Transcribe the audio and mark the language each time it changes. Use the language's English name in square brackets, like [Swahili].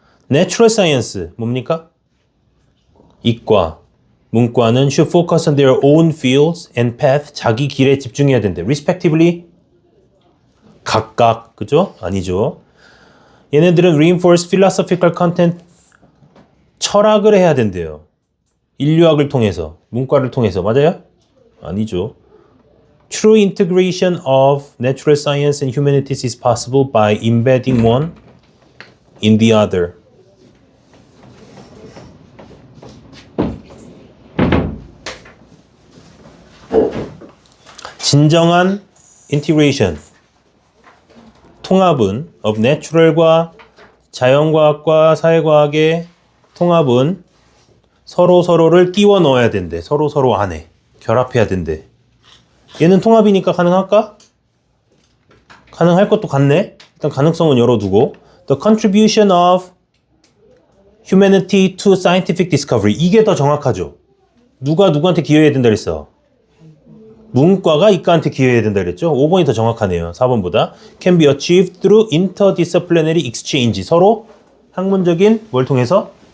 [English] Natural Science [Korean] 뭡니까? 이과, 문과는 [English] should focus on their own fields and path. [Korean] 자기 길에 집중해야 된대. Respectively 각각. 그죠? 아니죠. [English] 얘네들은 reinforce philosophical content. [Korean] 철학을 해야 된대요. 인류학을 통해서, 문과를 통해서. 맞아요? 아니죠. [English] True integration of natural science and humanities is possible by embedding one in the other. [Korean] 진정한 integration, 통합은 of natural과 자연과학과 사회과학의 통합은 서로를 끼워 넣어야 된대. 서로 안에 결합해야 된대. 얘는 통합이니까 가능할까? 가능할 것도 같네. 일단 가능성은 열어두고. [English] The contribution of humanity to scientific discovery. [Korean] 이게 더 정확하죠. 누가 누구한테 기여해야 된다 그랬어? 문과가 이과한테 기여해야 된다 그랬죠? 5번이 더 정확하네요. 4번보다. [English] Can be achieved through interdisciplinary exchange. [Korean] 서로 학문적인 뭘 통해서?